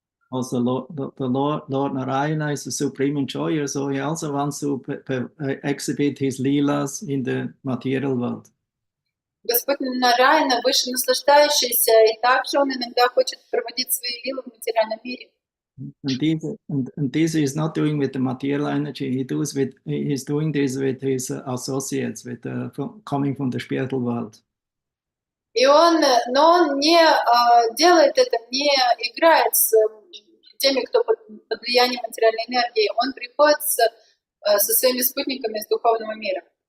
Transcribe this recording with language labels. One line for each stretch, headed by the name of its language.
English: Also, the Lord Narayana is the supreme enjoyer, so he also wants to exhibit his leelas in the material world.
Russian: Господь Нараяна, выше наслаждающийся, и также он иногда хочет проводить свои лилы в материальном мире.
English: And this is not doing with the material energy. He's doing this with his associates, with coming from the spiritual world.
Russian: Но он не делает это, не играет с теми, кто под влиянием материальной энергии. Он приходит со своими спутниками из духовного мира.